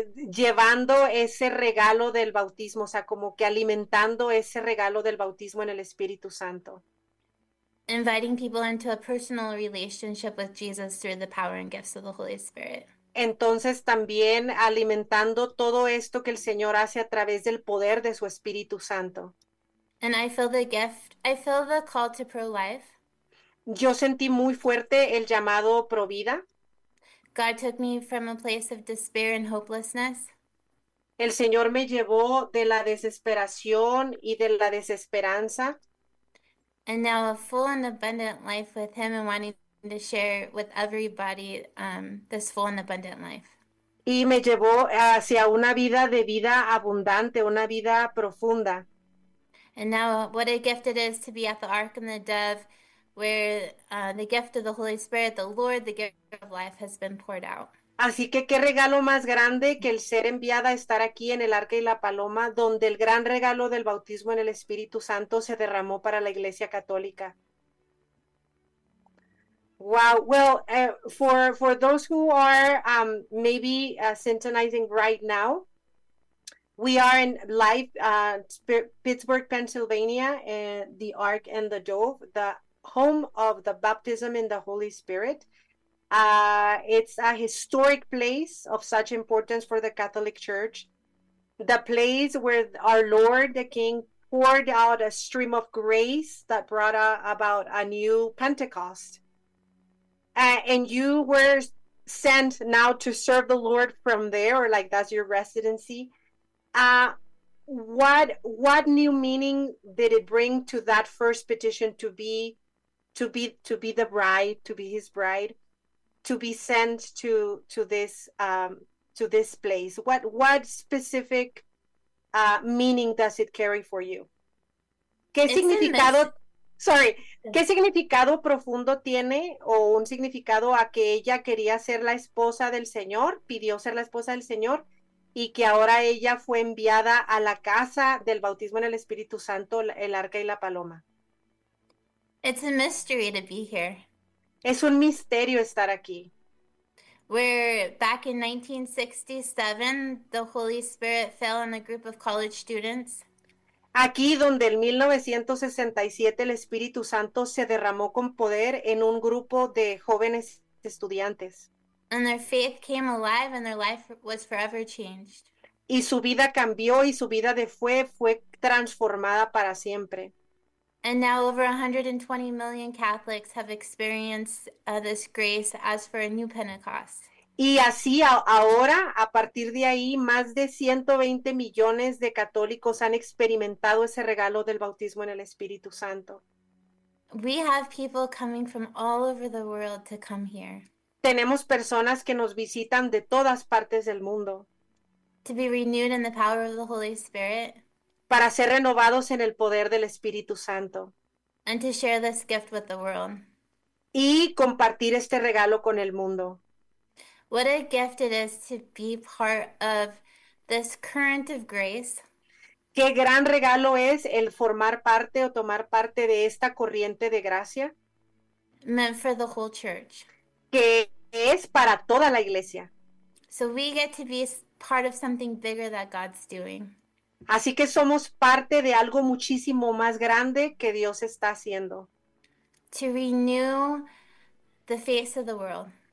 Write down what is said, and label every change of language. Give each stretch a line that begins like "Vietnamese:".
Spanish: Llevando ese regalo del bautismo, o sea, como que alimentando ese regalo del bautismo en el Espíritu Santo.
English: Inviting people into a personal relationship with Jesus through the power and gifts of the Holy Spirit.
Spanish: Entonces también alimentando todo esto que el Señor hace a través del poder de su Espíritu Santo.
English: And I feel the gift, I feel the call to pro-life.
Spanish: Yo sentí muy fuerte el llamado pro vida.
English: God took me from a place of despair and hopelessness.
Spanish: El Señor me llevó de la desesperación y de la desesperanza.
English: And now a full and abundant life with him and wanting to share with everybody this full and abundant life.
Spanish: Y me llevó hacia una vida de vida abundante, una vida profunda.
English: And now what a gift it is to be at the Ark and the Dove, where the gift of the Holy Spirit, the Lord, the giver of life, has been poured out.
Spanish: Así que qué regalo más grande que el ser enviada a estar aquí en el Arca y la Paloma, donde el gran regalo del bautismo en el Espíritu Santo se derramó para la Iglesia Católica.
English: Wow. Well, for those who are maybe syntonizing right now, we are in live Pittsburgh, Pennsylvania, and the Ark and the Dove, the home of the baptism in the Holy Spirit. It's a historic place of such importance for the Catholic Church, the place where our Lord the King poured out a stream of grace that brought about a new Pentecost. And you were sent now to serve the Lord from there, or like that's your residency. What new meaning did it bring to that first petition to be the bride, to be his bride, to be sent to this place? What specific meaning does it carry for you?
Spanish: ¿Qué significado? Sorry, ¿qué significado profundo tiene o un significado a que ella quería ser la esposa del Señor, pidió ser la esposa del Señor y que ahora ella fue enviada a la casa del bautismo en el Espíritu Santo, el Arca y la Paloma?
English: It's a mystery to be here.
Spanish: Es un misterio estar aquí.
English: Where back in 1967, the Holy Spirit fell on a group of college students.
Spanish: Aquí donde en 1967 el Espíritu Santo se derramó con poder en un grupo de jóvenes estudiantes.
English: And their faith came alive and their life was forever changed.
Spanish: Y su vida cambió y su vida de fue transformada para siempre.
English: And now over 120 million Catholics have experienced this grace as for a new Pentecost.
Spanish: Y así ahora, a partir de ahí, más de 120 millones de católicos han experimentado ese regalo del bautismo en el Espíritu Santo.
English: We have people coming from all over the world to come here.
Spanish: Tenemos personas que nos visitan de todas partes del mundo
English: To be renewed in the power of the Holy Spirit.
Spanish: para ser renovados en el poder del Espíritu Santo
English: And to share this gift with the world.
Spanish: y compartir este regalo con el mundo.
English: What a gift it is to be part of this current of grace.
Spanish: Qué gran regalo es el formar parte o tomar parte de esta corriente de gracia
English: Meant for the whole church.
Spanish: que es para toda la iglesia.
English: So we get to be part of something bigger that God's doing.
Spanish: Así que somos parte de algo muchísimo más grande que Dios está haciendo.
English: To renew the face of the world.